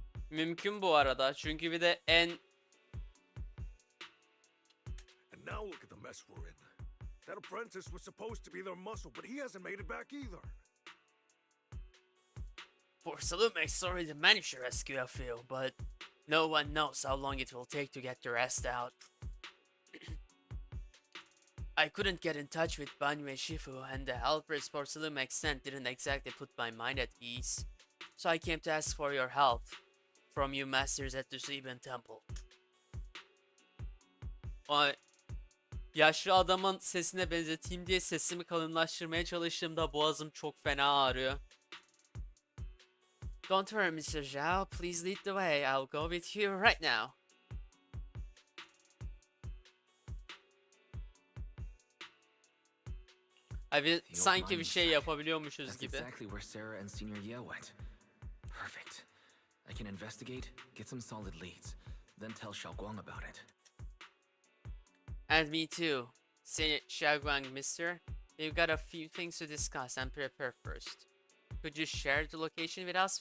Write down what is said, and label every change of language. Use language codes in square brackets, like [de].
[tr] Mümkün bu arada, çünkü bir de en... [en] And now look at the mess we're in. That apprentice was supposed to be their muscle, but he hasn't made it back either. Porcelumex already managed to rescue a few, but no one knows how long it will take to get the rest out. I couldn't get in touch with Banyu Shifu, and the helpers Porcelumex sent didn't exactly put my mind at ease. So I came to ask for your help from you masters at the Subium Temple. [tr] Ay, yaşlı adamın sesine benzeteyim diye sesimi kalınlaştırmaya çalıştığımda boğazım çok fena ağrıyor. [en] Don't worry, Mr. Zhao. Please lead the way. I'll go with you right now. [tr] Abi sanki bir şey yapabiliyormuşuz [en] That's [tr] gibi. [en] exactly where Sarah and Senior Ye went. Perfect. I can investigate, get some solid leads, then tell Xiaoguang about it. And me too. Say Xiaoguang, mister. We've got a few things to discuss and prepare first. Could you share the location with us?